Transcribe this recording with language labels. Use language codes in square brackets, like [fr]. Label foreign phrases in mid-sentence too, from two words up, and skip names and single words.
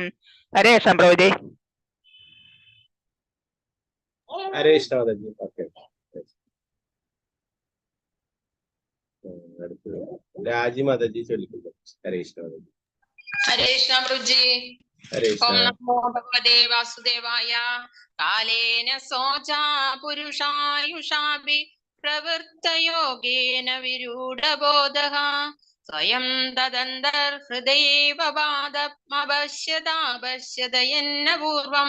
[sa] हरे कृष्ण प्रभु जी। हरे कृष्ण माताजी। [ml] ओके। അടുത്തത് രാജി മാതാജി ചൊല്ലിക്കുന്നു. [sa] ഹരേ കൃഷ്ണ മാതാജി. ഹരേ കൃഷ്ണ പ്രഭുജി. ഹരേ ഓം കൃഷ്ണ. നമോ ഭഗവതേ വാസുദേവായ. കാലേന സോചാ പുരുഷായുഷാഭി പ്രവൃത്തയോഗേന വിരൂഢബോധഃ സ്വയം തദന്തർഹൃദയേവ ബാധമപശ്യതാപശ്യതയെന്ന പൂർവം.